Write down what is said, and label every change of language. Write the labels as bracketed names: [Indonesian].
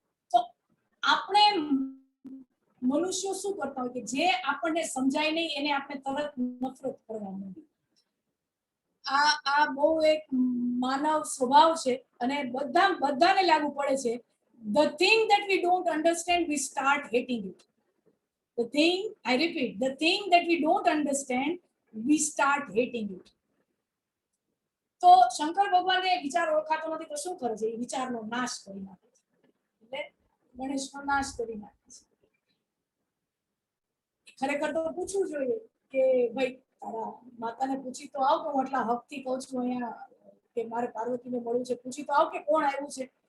[Gujarati] તો આપણે મનુષ્યો શું કરતા હોય કે જે આપણને સમજાય નહીં એને આપણે તરત નફરત કરવા માંડીએ. આ બહુ એક માનવ સ્વભાવ છે અને બધાને લાગુ પડે છે. [English] The thing that we don't understand, we start hating it. I repeat, the thing that we don't understand, we start hating it. [Gujarati] તો શંકર ભગવાનને વિચાર ઓળખાતો નથી તો શું કરે છે? એ વિચારનો નાશ કરી નાખે છે. એટલે ગણેશનો નાશ કરી નાખે છે. ખરેખર તો પૂછવું જોઈએ કે ભાઈ તારા માતાને પૂછી તો આવ, કે હું આટલા હકથી કહું છું અહીંયા કે મારે પાર્વતીને મળવું છે, પૂછી તો આવ કે કોણ આવ્યું છે.